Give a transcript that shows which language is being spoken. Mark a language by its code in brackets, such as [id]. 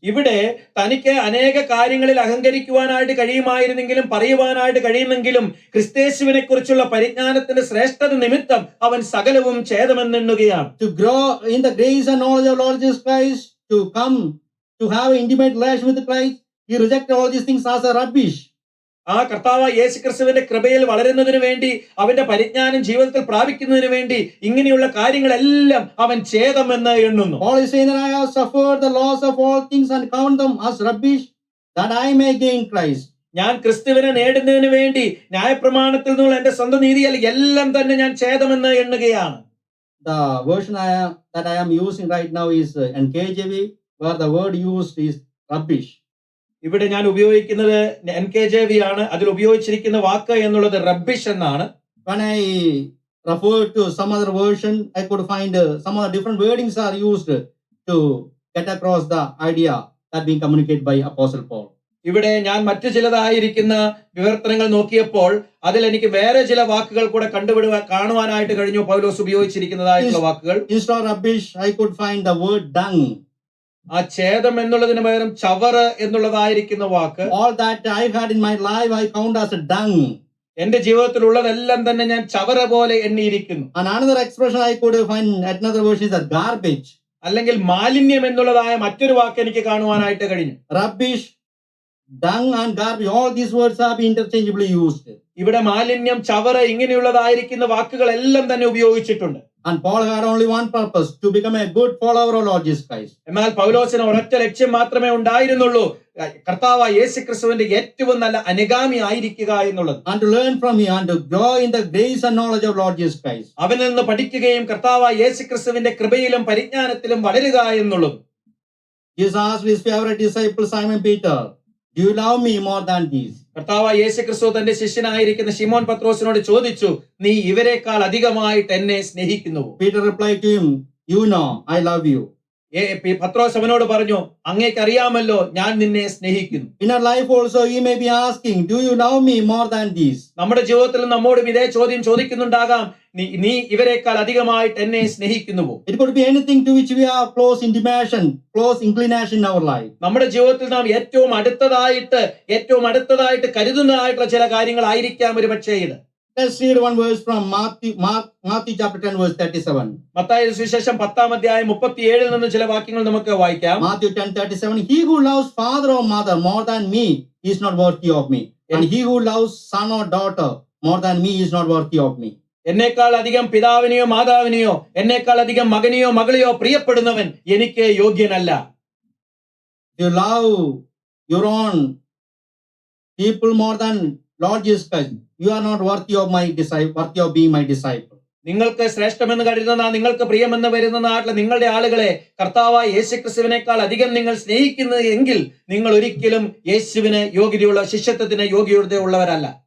[ml] ഇവിടെ തനിക്ക് അനേക കാര്യങ്ങളിൽ അഹങ്കരിക്കുവാനായിട്ട് കഴിയുമായിരുന്നെങ്കിലും പറയുവാനായിട്ട് കഴിയുന്നെങ്കിലും ക്രിസ്തേശുവിനെ കുറിച്ചുള്ള പരിജ്ഞാനത്തിന്റെ ശ്രേഷ്ഠത നിമിത്തം അവൻ സകലവും ഛേദമെന്നെണ്ണുകയാണ്. [en] To grow in the grace and knowledge of Lord Jesus Christ, to come to have an intimate relation with Christ, he rejected all these things as a rubbish. [ml] ആ കർത്താവ് യേശുക്രിസ്തുവിന്റെ കൃപയിൽ വളരുന്നതിന് വേണ്ടി അവന്റെ പരിജ്ഞാനം ജീവിതത്തിൽ പ്രാപിക്കുന്നതിന് വേണ്ടി ഇങ്ങനെയുള്ള കാര്യങ്ങളെല്ലാം അവൻ ഛേദമെന്ന് എണ്ണുന്നു. [en] Paul is saying that I have suffered the loss of all things and count them as rubbish, that I may gain Christ. [ml] ഞാൻ ക്രിസ്തുവിനെ നേടുന്നതിന് വേണ്ടി ന്യായപ്രമാണത്തിൽ നിന്നുള്ള എന്റെ സ്വന്തം നീതിയാൽ എല്ലാം തന്നെ ഞാൻ ഛേദമെന്ന് എണ്ണുകയാണ്. [en] The version that I am using right now is NKJV, where the word used is rubbish. [ml] ഇവിടെ ഞാൻ ഉപയോഗിക്കുന്നത് NKJV ആണ്. അതിൽ ഉപയോഗിച്ചിരിക്കുന്ന വാക്ക് എന്നുള്ളത് റബ്ബിഷ് എന്നാണ്. [en] When I refer to some other version, I could find some other different wordings are used to get across the idea that being communicated by Apostle Paul. [ml] ഇവിടെ ഞാൻ മറ്റു ചിലതായിരിക്കുന്ന വിവർത്തനങ്ങൾ നോക്കിയപ്പോൾ അതിൽ എനിക്ക് വേറെ ചില വാക്കുകൾ കൂടെ കാണുവാനായിട്ട് കഴിഞ്ഞു. പൗലോസ് ഉപയോഗിച്ചിരിക്കുന്നതായിട്ടുള്ള വാക്കുകൾ. [en] Instead of rubbish, I could find the word dung. [ml] ആ ഛേദം എന്നുള്ളതിന് പകരം ചവറ് എന്നുള്ളതായിരിക്കുന്ന വാക്ക് [en] All that I've had in my life, I count as a dung. [ml] എന്റെ ജീവിതത്തിലുള്ളതെല്ലാം തന്നെ ഞാൻ ചവറ് പോലെ എണ്ണിയിരിക്കുന്നു. [en] And another expression I could find at another version is a garbage. [ml] അല്ലെങ്കിൽ മാലിന്യം എന്നുള്ളതായ മറ്റൊരു വാക്ക് എനിക്ക് കാണുവാനായിട്ട് കഴിഞ്ഞു. [en] Rubbish, dung, and garbage. All these words have been interchangeably used. [ml] ഇവിടെ മാലിന്യം, ചവറ് ഇങ്ങനെയുള്ളതായിരിക്കുന്ന വാക്കുകളെല്ലാം തന്നെ ഉപയോഗിച്ചിട്ടുണ്ട്. [en] And Paul had only one purpose, to become a good follower of Lord Jesus Christ. [ml] എന്നാൽ പൗലോസിന് ഒരൊറ്റ ലക്ഷ്യം മാത്രമേ ഉണ്ടായിരുന്നുള്ളൂ, കർത്താവായ യേശുക്രിസ്തുവിന്റെ ഏറ്റവും നല്ല അനുഗാമി ആയിരിക്കുക എന്നുള്ളത്. [en] And to learn from him and to grow in the grace and knowledge of Lord Jesus Christ. [ml] അവനിൽ നിന്ന് പഠിക്കുകയും കർത്താവായ യേശുക്രിസ്തുവിന്റെ കൃപയിലും പരിജ്ഞാനത്തിലും വളരുക എന്നുള്ളത്. [en] Jesus asked his favorite disciple Simon Peter, "Do you love me more than these?" [ml] കർത്താവായ യേശുക്രിസ്തു തന്റെ ശിഷ്യനായിരിക്കുന്ന ശിമോൻ പത്രോസിനോട് ചോദിച്ചു, നീ ഇവരെക്കാൾ അധികമായിട്ട് എന്നെ സ്നേഹിക്കുന്നുവോ? [en] Peter replied to him, "You know, I love you." [ml] പത്രോസ് അവനോട് പറഞ്ഞു, അങ്ങേക്ക് അറിയാമല്ലോ ഞാൻ നിന്നെ സ്നേഹിക്കുന്നു. [en] In our life also, he may be asking, "Do you love me more than these?" [ml] നമ്മുടെ ജീവിതത്തിൽ നമ്മോടും ഇതേ ചോദ്യം ചോദിക്കുന്നുണ്ടാകാം, നീ ഇവരെക്കാൾ അധികമായിട്ട് എന്നെ സ്നേഹിക്കുന്നുവോ? [en] It could be anything to which we have close intimation, close inclination in our life. [ml] നമ്മുടെ ജീവിതത്തിൽ നാം ഏറ്റവും അടുത്തതായിട്ട് കരുതുന്നതായിട്ടുള്ള ചില കാര്യങ്ങളായിരിക്കാം ഒരു പക്ഷേ ഇത്. [en] Let's read one verse from Matthew chapter 10 verse 37. [ml] മത്തായിയുടെ സുവിശേഷം 10-ാം അധ്യായം 37 നിന്ന് ചില വാക്യങ്ങൾ നമുക്ക് വായിക്കാം. [en] Matthew 10:37. He who loves father or mother more than me is not worthy of me. And he who loves son or daughter more than me is not worthy of me. [ml] എന്നേക്കാൾ അധികം പിതാവിനെയോ മാതാവിനെയോ എന്നേക്കാൾ അധികം മകനെയോ മകളെയോ പ്രിയപ്പെടുന്നവൻ എനിക്ക് യോഗ്യനല്ല. [en] You love your own people more than Lord Jesus Christ. You are not worthy of being my disciple. [ml] നിങ്ങൾക്ക് ശ്രേഷ്ഠമെന്ന് കരുതുന്ന, നിങ്ങൾക്ക് പ്രിയമെന്ന് വരുന്നതായിട്ടുള്ള നിങ്ങളുടെ ആളുകളെ കർത്താവായ യേശുക്രിസ്തുവിനേക്കാൾ അധികം നിങ്ങൾ സ്നേഹിക്കുന്നത് എങ്കിൽ നിങ്ങൾ ഒരിക്കലും യേശുവിന് യോഗ്യതയുള്ള, ശിഷ്യത്വത്തിന് യോഗ്യതയുള്ളവരല്ല.